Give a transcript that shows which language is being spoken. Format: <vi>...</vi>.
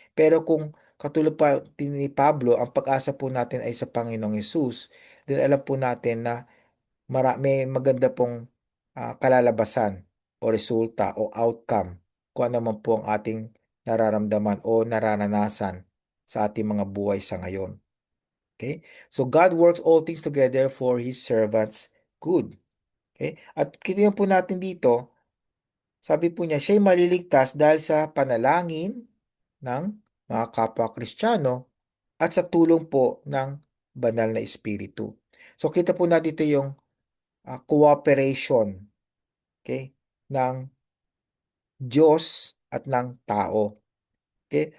<tl>Pero kung katulad pa ni Pablo, ang pag-asa po natin ay sa Panginoong Yesus, then alam po natin na may maganda pong kalalabasan o resulta o outcome kung ano man po ang ating nararamdaman o nararanasan sa ating mga buhay sa ngayon. Okay?</tl> <en>So God works all things together for His servants' good. Okay?</en> <tl>At kiniyan po natin dito, sabi po niya, siya'y maliligtas dahil sa panalangin ng mga kapwa Kristiyano at sa tulong po ng banal na Espiritu. So kita po natin dito yung cooperation, okay, ng Diyos at ng tao. Okay?</tl>